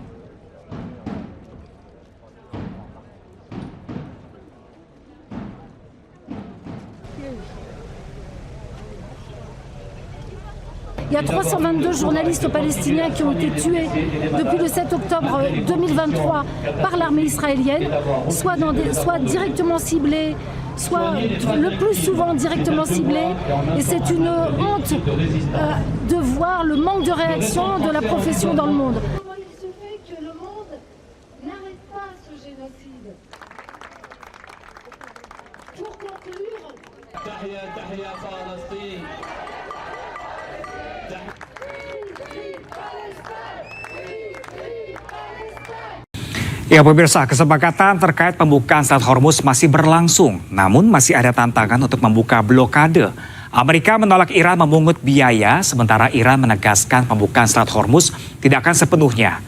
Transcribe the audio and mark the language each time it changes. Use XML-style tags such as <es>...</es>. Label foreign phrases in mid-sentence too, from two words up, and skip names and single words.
<fr>Il y a 322 journalistes palestiniens qui ont été tués depuis le 7 octobre 2023 par l'armée israélienne, soit directement ciblés, soit le plus souvent directement ciblés. Et c'est une honte de voir le manque de réaction de la profession dans le monde. Comment il se fait que le monde n'arrête pas ce génocide? Pour conclure...</fr> <id>Ya pemirsa, kesepakatan terkait pembukaan Selat Hormuz masih berlangsung. Namun masih ada tantangan untuk membuka blokade. Amerika menolak Iran memungut biaya, sementara Iran menegaskan pembukaan Selat Hormuz tidak akan sepenuhnya.</id>